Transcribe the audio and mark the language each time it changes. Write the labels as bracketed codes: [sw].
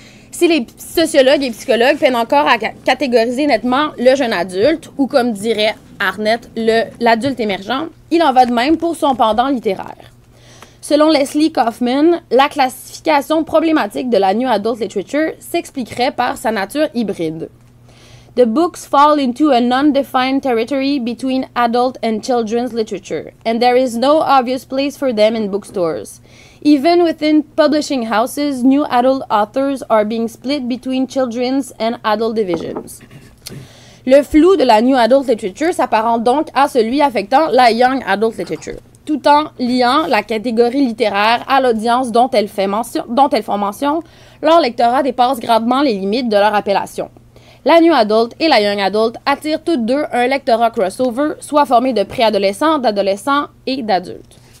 [fr] Si les sociologues et psychologues peinent encore à catégoriser nettement le jeune adulte, ou comme dirait Arnett, l'adulte émergent, il en va de même pour son pendant littéraire. Selon Leslie Kaufman, la classification problématique de la New Adult Literature s'expliquerait par sa nature hybride. [en] The books fall into a non-defined territory between adult and children's literature, and there is no obvious place for them in bookstores. Even within publishing houses, new adult authors are being split between children's and adult divisions. [fr] Le flou de la New Adult Literature s'apparente donc à celui affectant la Young Adult Literature, tout en liant la catégorie littéraire à l'audience dont elles font mention, leur lectorat dépasse grandement les limites de leur appellation. La New Adult et la Young Adult attirent toutes deux un lectorat crossover, soit formé de préadolescents, d'adolescents et d'adultes.